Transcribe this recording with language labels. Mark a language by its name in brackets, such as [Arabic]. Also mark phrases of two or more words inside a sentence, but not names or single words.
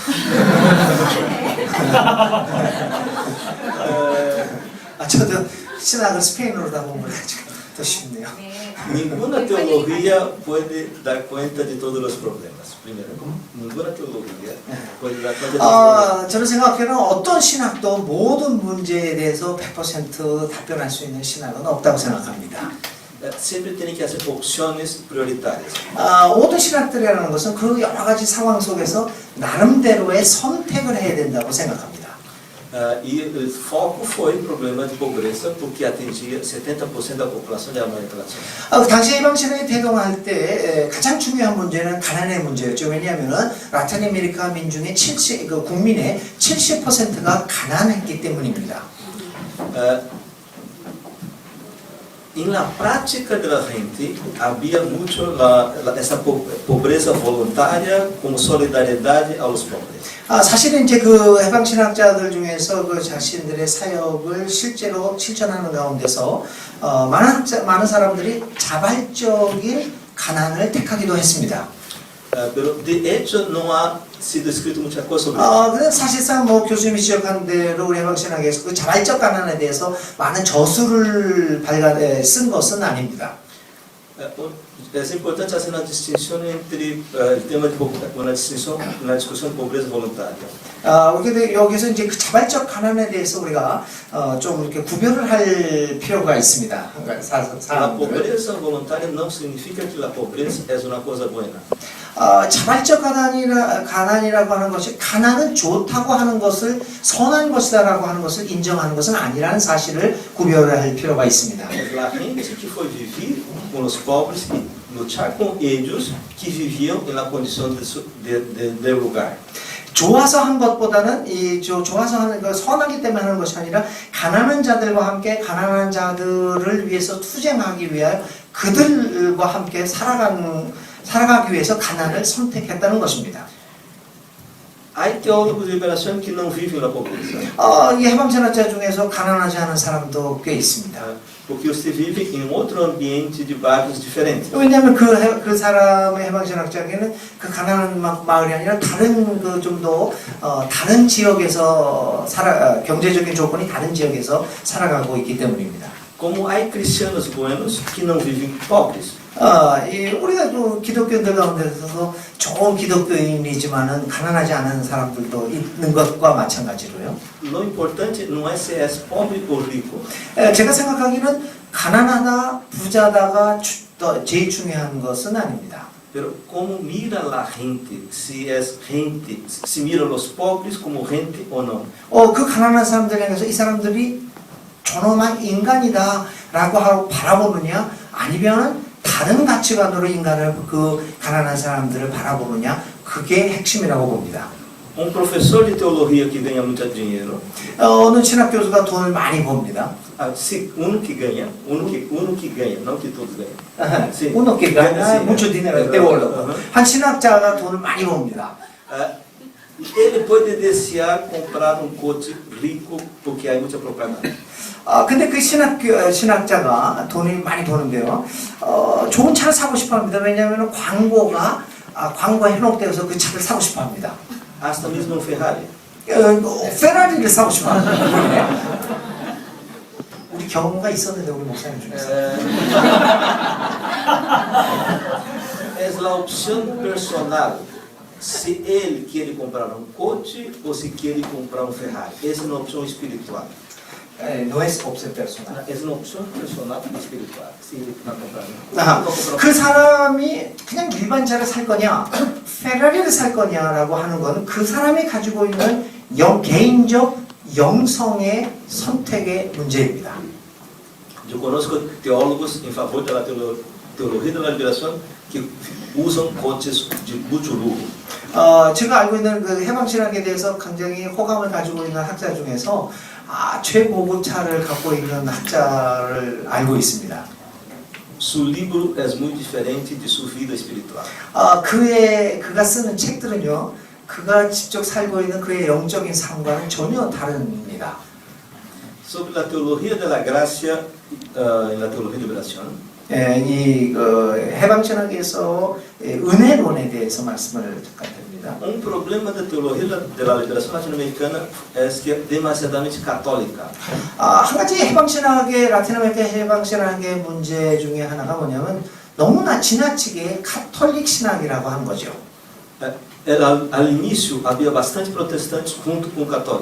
[Korean] 저도 신학을 스페인어로 다 공부를 해가지고 더 쉽네요. [Spanish] Ninguna teología puede dar cuenta de todos los problemas. Primero, ninguna teología puede dar cuenta de todos los problemas. [Korean] 저는 생각해는 어떤 신학도 모든 문제에 대해서 100% 답변할 수 있는 신학은 없다고 생각합니다. [Spanish] Siempre tiene que hacer opciones prioritarias. [Korean] 모든 신학들이라는 것은 그 여러 가지 상황 속에서 나름대로의 선택을 해야 된다고 생각합니다. [Portuguese] E o foco foi o problema de pobreza, porque atingia 70% da população de América Latina. [Korean] 당시 해방신학이 대동할 때 가장 중요한 문제는 가난의 문제였죠. 왜냐하면 라틴 아메리카 민중의 국민의 70%가 가난했기 때문입니다. [Spanish] En la prática de la gente había mucho [Portuguese] essa pobreza voluntária como solidariedade aos pobres. [Korean] 사실은 이제 그 해방신학자들 중에서 그 자신들의 사역을 실제로 실천하는 가운데서 많은 사람들이 자발적인 가난을 택하기도 했습니다. [Spanish] Pero de hecho [Portuguese] não há sido escrito muita coisa sobre isso. [Korean] 근데 사실상 뭐 교수님이 지적한 대로 우리 해방신학에서 그 자발적 가난에 대해서 많은 저술을 쓴 것은 아닙니다. [Portuguese] É importante fazer uma distinção entre o tema de uma distinção na discussão de pobreza voluntária. [Korean] 우리가 여기서 이제 그 자발적 가난에 대해서 우리가 좀 이렇게 구별을 할 필요가 있습니다. 그러니까 [Portuguese] A [Korean] 사람들. [Portuguese] pobreza voluntária não significa que a pobreza é uma coisa boa. [Korean] 자발적 가난이라고 하는 것이 가난은 좋다고 하는 것을 선한 것이다라고 하는 것을 인정하는 것은 아니라는 사실을 구별을 할 필요가 있습니다. [Portuguese] A gente que foi viver com os pobres e lutar com eles que viviam na condição de lugar. [Korean] 좋아서 한 것보다는 좋아서 하는 거 선하기 때문에 하는 것이 아니라 가난한 자들과 함께 가난한 자들을 위해서 투쟁하기 위하여 그들과 함께 살아가기 위해서 가난을 선택했다는 것입니다. [Portuguese] Há teólogos de liberação que não vivem na pobreza. [Korean] 이 해방신학자 중에서 가난하지 않은 사람도 꽤 있습니다. [Portuguese] Porque você vive em outro ambiente de bairros diferentes. [Korean] 왜냐하면 그 사람의 해방신학자에게는 그 가난한 마을이 아니라 다른 그 좀 더 다른 지역에서 경제적인 조건이 다른 지역에서 살아가고 있기 때문입니다. [Portuguese] Como há [Spanish] cristianos buenos [Portuguese] que não vivem pobres. [Korean] 우리가 또 기독교인들 가운데서 좋은 기독교인이지만은 가난하지 않은 사람들도 있는 것과 마찬가지로요. [Portuguese] O importante não é se és pobre ou rico. [Korean] 제가 생각하기는 가난하다, 부자다가 제일 중요한 것은 아닙니다. [Spanish] Pero como mira [Portuguese] a gente, se és gente, se mira os pobres como gente ou não. [Korean] 그 가난한 사람들에 대해서 이 사람들이 존엄한 인간이다라고 하고 바라보느냐, 아니면 다른 가치관으로 인간을 그 가난한 사람들을 바라보느냐, 그게 핵심이라고 봅니다. [Portuguese] Professor de teologia que ganha muito dinheiro, [Korean] 어느 신학 교수가 돈을 많이 법니다. [Portuguese] que ganha, não que todos ganham. [Spanish] uno que gana mucho dinero de oro. [Korean] 한 신학자가 돈을 많이 법니다. [Portuguese] Ele pode desejar comprar [Spanish] coche rico [Portuguese] porque há muita propaganda. [Korean] 근데 그 신학자가 돈이 많이 버는데요. 좋은 차를 사고 싶어 합니다. 왜냐하면 광고가 해놓되어서 그 차를 사고 싶어 합니다. [Portuguese] Hasta mesmo Ferrari. [Korean] 페라리를 사고 싶어 합니다. 우리 경우가 있었는데 우리 목사님 중에서. [Portuguese] É a opção personal. Se ele quer comprar coche ou se quer comprar Ferrari. Essa é uma opção espiritual. [Spanish] No es opción personal. [Portuguese] É uma opção personal espiritual. Se ele vai comprar. [Korean] 그 사람이 그냥 일반 차를 살 거냐, 페라리를 살 거냐라고 하는 건 그 사람이 가지고 있는 개인적 영성의 선택의 문제입니다. [Portuguese] Eu conosco teólogos em favor da teologia da liberação que usam coches de muito luxo. [Korean] 제가 알고 있는 그 해방신학에 대해서 굉장히 호감을 가지고 있는 학자 중에서 최고급 차를 갖고 있는 학자를 알고 있습니다. [Portuguese] Seu livro é muito diferente de sua vida espiritual. [Korean] 그가 쓰는 책들은요, 그가 직접 살고 있는 그의 영적인 삶과는 전혀 다릅니다. [Portuguese] Sobre a teologia da graça e na teologia da liberação. [Korean] 이 해방신학에서 은혜론에 대해서 말씀을 잠깐 드립니다. [Portuguese] Problema da teologia da liberação latino-americana é que é demasiadamente católica. [Korean] 한 가지 라틴 아메리카 해방신학의 문제 중에 하나가 뭐냐면 너무나 지나치게 카톨릭 신학이라고 하는 거죠. [Portuguese] Ao início havia bastante protestantes junto com católicos.